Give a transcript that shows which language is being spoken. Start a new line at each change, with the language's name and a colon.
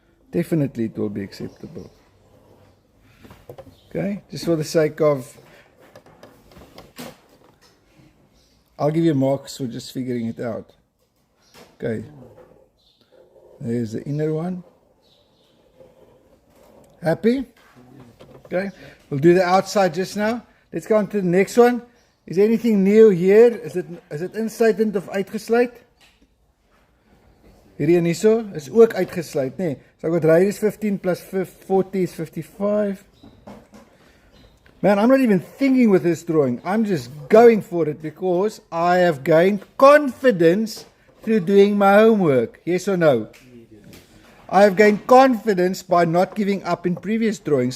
English: Definitely it will be acceptable. Okay, just for the sake of, I'll give you marks for just figuring it out. Okay, there's the inner one. Happy? Okay, we'll do the outside just now. Let's go on to the next one. Is there anything new here? Is it
Afrikaans: insluitend of uitgesluit? Hierdie en hierso is ook uitgesluit, nê? So ek het radius 15 plus 40 is 55.
English: Man, I'm not even thinking with this drawing. I'm just going for it because I have gained confidence through doing my homework. Yes or no? I have gained confidence by not giving up in previous drawings.